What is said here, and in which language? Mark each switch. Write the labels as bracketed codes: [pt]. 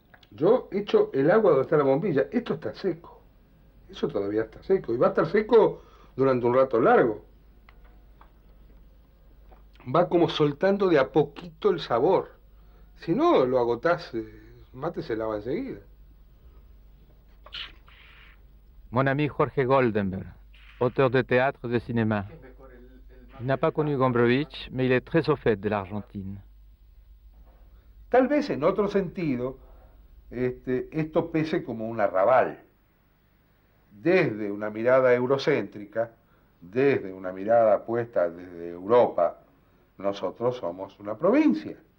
[es] Yo echo el agua donde está la bombilla, esto está seco, eso todavía está seco, y va a estar seco durante un rato largo. Va como soltando de a poquito el sabor, si no lo agotás, mate se lava enseguida. [fr] Mon ami Jorge Goldenberg, auteur de théâtre et de cinéma. Il n'a pas connu Gombrowicz, mais il est très au fait de l'Argentine. [es] Tal vez en otro sentido, esto pese como un arrabal. Desde una mirada eurocéntrica, desde una mirada puesta desde Europa, nosotros somos una provincia.